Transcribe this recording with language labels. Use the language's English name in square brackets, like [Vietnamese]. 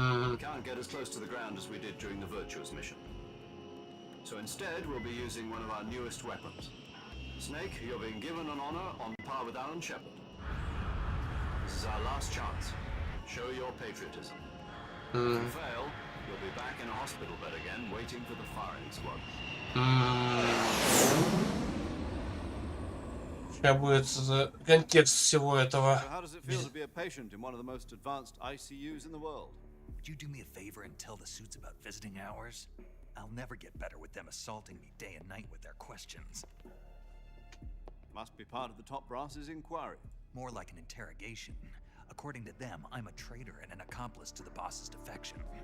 [English] We can't get as close to the ground as we did during the Virtuous mission. So instead, we'll be using one of our newest weapons. Snake, you're being given an honor on par with Alan Shepard. This is our last chance. Show your patriotism. If you fail, you'll be back in a hospital bed again, waiting for the firing squad. [Russian] Сейчас будет контекст всего этого. [English] So how does it feel to be a patient in one of the most advanced ICUs in the world? Would you do me a favor and tell the suits about visiting hours? I'll never get better with them assaulting me day and night with their questions. Must be part of the top brass's inquiry. More like an interrogation. According to them, I'm a traitor and an accomplice to the boss's defection.